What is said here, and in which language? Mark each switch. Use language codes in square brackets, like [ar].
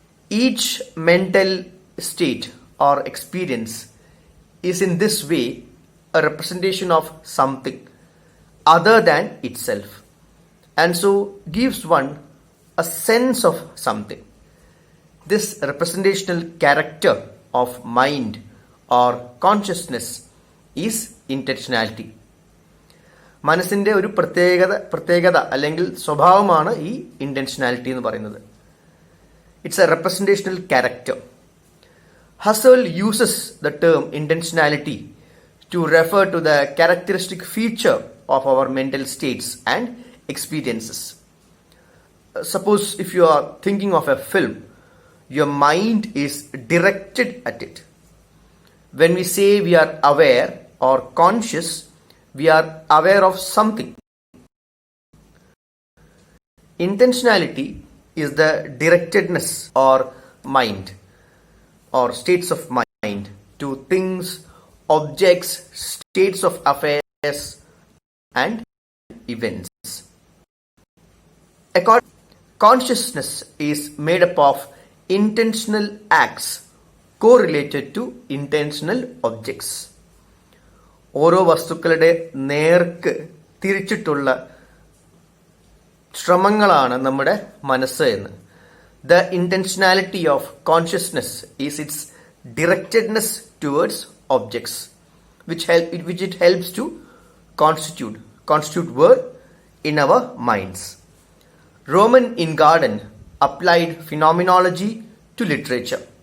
[en] Each mental state or experience is in this way a representation of something other than itself, and so gives one a sense of something. This representational character of mind or consciousness is intentionality. [ml] മനസ്സിൻ്റെ ഒരു പ്രത്യേകത അല്ലെങ്കിൽ സ്വഭാവമാണ് ഈ ഇന്റൻഷനാലിറ്റി എന്ന് പറയുന്നത്. [en] It's a representational character. Husserl uses the term intentionality to refer to the characteristic feature of our mental states and experiences. Suppose if you are thinking of a film, your mind is directed at it. When we say we are aware or conscious, we are aware of something. Intentionality is the directedness or mind or states of mind to things, objects, states of affairs and events. Consciousness is made up of intentional acts correlated to intentional objects. [ml] ഓരോ വസ്തുക്കളുടെ നേർക്ക് തിരിച്ചിട്ടുള്ള ശ്രമങ്ങളാണ് നമ്മുടെ മനസ്സ് എന്ന്. [en] The intentionality of consciousness is its directedness towards objects, which it helps to constitute word in our minds. Roman Ingarden applied phenomenology to literature.